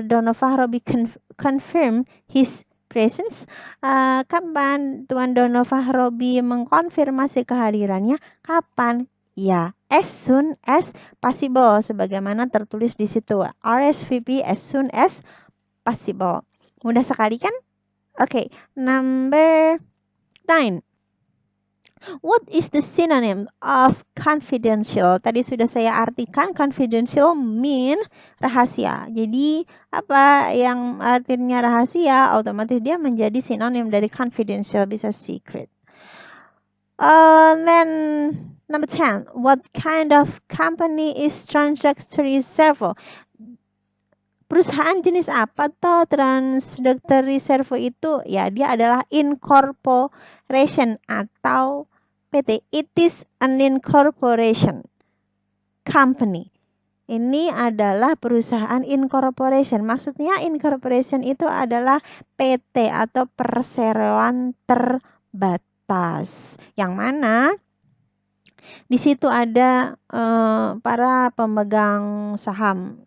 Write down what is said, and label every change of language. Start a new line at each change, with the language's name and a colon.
English: Dono Fahrobi confirm his presence?
Indonesian: Kapan Tuan Dono Fahrobi mengkonfirmasi kehadirannya? Kapan? Ya,
English: as soon as possible,
Indonesian: sebagaimana tertulis di situ.
English: RSVP as soon as possible.
Indonesian: Mudah sekali kan?
English: Oke, number 9. What is the synonym of confidential?
Indonesian: Tadi sudah saya artikan, confidential mean rahasia. Jadi apa yang artinya rahasia, otomatis dia menjadi sinonim dari confidential, bisa secret.
English: Then number 10, what kind of company is Transdoctor Servo?
Indonesian: Perusahaan jenis apa toh Transdoctor Servo itu? Ya, dia adalah incorporation atau PT.
English: It is an incorporation company.
Indonesian: Ini adalah perusahaan incorporation. Maksudnya incorporation itu adalah PT atau perseroan terbatas. Yang mana di situ ada para pemegang saham.